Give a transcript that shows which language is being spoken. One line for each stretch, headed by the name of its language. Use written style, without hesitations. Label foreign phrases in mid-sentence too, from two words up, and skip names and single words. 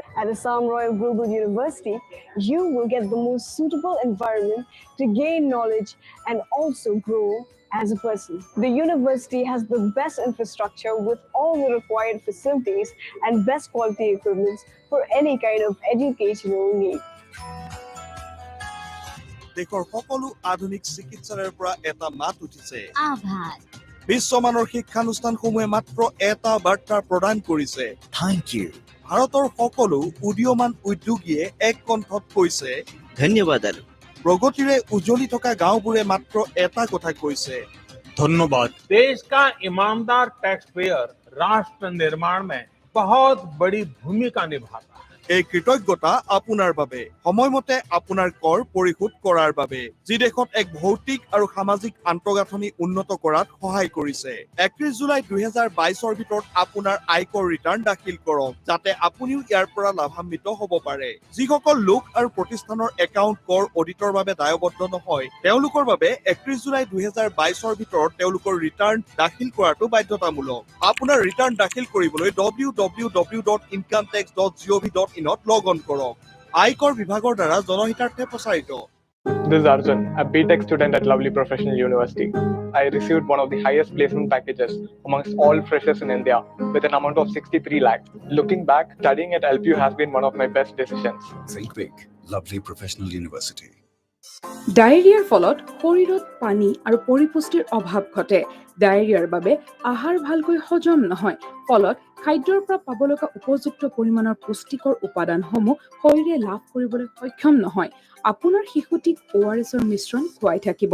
English: At Assam Royal Global University, you will get the most suitable environment to gain knowledge and also grow as a person. The university has the best infrastructure with all the required facilities and best quality equipment for any kind of educational need.
Assamese: দেশৰ সকলো আধুনিক চিকিৎসালয়ৰ পৰা এটা মাত উঠিছে, আভাত। বিশ্বমানৰ শিক্ষানুষ্ঠানসমূহে মাত্ৰ এটা বাৰ্তা প্ৰদান কৰিছে,
English: thank you.
Assamese: ভাৰতৰ সকলো উদীয়মান উদ্যোগীয়ে এক কণ্ঠত কৈছে, ধন্যবাদ। প্ৰগতিৰে উজ্বলি থকা গাঁওবোৰে মাত্ৰ এটা কথা কৈছে,
Hindi: धन्यवाद। देश का ईमानदार
English: tax payer
Hindi: राष्ट्र निर्माण में बहुत बड़ी भूमिका निभाता है।
Assamese: এই কৃতজ্ঞতা আপোনাৰ বাবে, সময়মতে আপোনাৰ কৰ পৰিশোধ কৰাৰ বাবে, যি দেশত এক ভৌতিক আৰু সামাজিক আন্তঃগাঁথনি উন্নত কৰাত সহায় কৰিছে। 31 জুলাই 2022 ভিতৰত আপোনাৰ আয়কৰ ৰিটাৰ্ণ দাখিল কৰক, যাতে আপুনিও ইয়াৰ পৰা লাভান্বিত হ'ব পাৰে। যিসকল লোক আৰু প্ৰতিষ্ঠানৰ একাউণ্ট কৰ অডিটৰ বাবে দায়বদ্ধ নহয়, তেওঁলোকৰ বাবে 31 জুলাই 2022 ভিতৰত তেওঁলোকৰ ৰিটাৰ্ণ দাখিল কৰাটো বাধ্যতামূলক। আপোনাৰ ৰিটাৰ্ণ দাখিল কৰিবলৈ www.incometax.gov.in
English: log on
Assamese: কৰক। আয়কৰ বিভাগৰ দ্বাৰা জনহিতাৰ্থে প্ৰচাৰিত।
English: This is Arjun, a BTech student at Lovely Professional University. I received one of the highest placement packages amongst all freshers in India with an amount of 63 lakhs. Looking back, studying at LPU has been one of my best decisions. Think big, Lovely Professional University.
Assamese: ডায়েৰিয়াৰ ফলত শৰীৰত পানী আৰু পৰিপুষ্টিৰ অভাৱ ঘটে। ডায়েৰিয়াৰ বাবে আহাৰ ভালকৈ হজম নহয়, ফলত খাদ্যৰ পৰা পাব লগা উপযুক্ত পৰিমাণৰ পুষ্টিকৰ উপাদানসমূহ শৰীৰে লাভ কৰিবলৈ সক্ষম নহয়। আপোনাৰ শিশুটিক ORSৰ মিশ্ৰণ খুৱাই থাকিব।